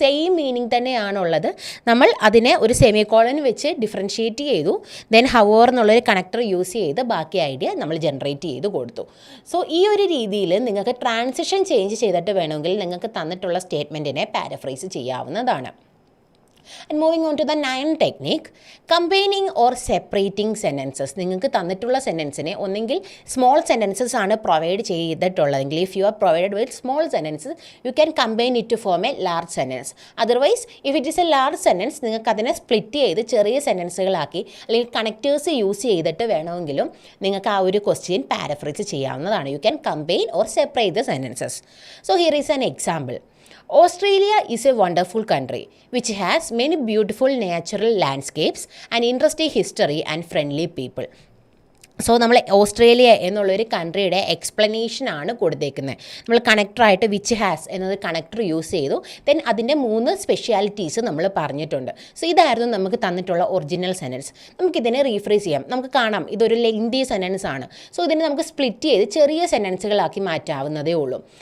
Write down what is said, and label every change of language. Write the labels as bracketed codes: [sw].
[ml] Same meaning തന്നെയാണുള്ളത്, നമ്മൾ അതിനെ ഒരു സെമിക്കോളൻ വെച്ച് ഡിഫറൻഷ്യേറ്റ് ചെയ്തു, ദെൻ ഹൗവർ എന്നുള്ളൊരു കണക്ടർ യൂസ് ചെയ്ത് ബാക്കി ഐഡിയ നമ്മൾ ജനറേറ്റ് ചെയ്ത് കൊടുത്തു. സോ ഈ ഒരു രീതിയിൽ നിങ്ങൾക്ക് ട്രാൻസിഷൻ ചേഞ്ച് ചെയ്തിട്ട് വേണമെങ്കിൽ നിങ്ങൾക്ക് തന്നിട്ടുള്ള സ്റ്റേറ്റ്മെൻറ്റിനെ പാരഫ്രൈസ് ചെയ്യാവുന്നതാണ്. [en] And moving on to the ninth technique, combining or separating sentences. [ml] നിങ്ങൾക്ക് തന്നിട്ടുള്ള സെൻറ്റൻസിനെ ഒന്നെങ്കിൽ സ്മോൾ സെൻറ്റൻസസ് ആണ് provide ചെയ്തിട്ടുള്ളതെങ്കിൽ, [en] If you are provided with small sentences you can combine it to form a large sentence. [ml] Otherwise [en] if it is a large sentence [ml] നിങ്ങൾക്ക് അതിനെ split ചെയ്ത് ചെറിയ സെൻറ്റൻസുകളാക്കി അല്ലെങ്കിൽ connectors use ചെയ്തിട്ട് വേണമെങ്കിലും നിങ്ങൾക്ക് ആ ഒരു ക്വസ്റ്റ്യൻ പാരഫ്രൈസ് ചെയ്യാവുന്നതാണ്. [en] You can combine or separate the sentences. So here is an example. Australia is a wonderful country which has many beautiful natural landscapes and interesting history and friendly people. [ml] So നമ്മൾ Australia എന്നുള്ളൊരു കൺട്രിയുടെ എക്സ്പ്ലനേഷനാണ് കൊടുത്തേക്കുന്നത്. നമ്മൾ കണക്ടറായിട്ട് which has എന്നത് connector use ചെയ്തു, then അതിൻ്റെ 3 specialities നമ്മൾ പറഞ്ഞിട്ടുണ്ട്. So ഇതായിരുന്നു നമുക്ക് തന്നിട്ടുള്ള ഒറിജിനൽ സെൻറ്റൻസ്. നമുക്കിതിനെ റീഫ്രേസ് ചെയ്യാം. നമുക്ക് കാണാം ഇതൊരു ലെങ്തി സെൻറ്റൻസ് ആണ്. സോ ഇതിനെ നമുക്ക് സ്പ്ലിറ്റ് ചെയ്ത് ചെറിയ സെൻറ്റൻസുകളാക്കി മാറ്റാവുന്നതേ ഉള്ളൂ.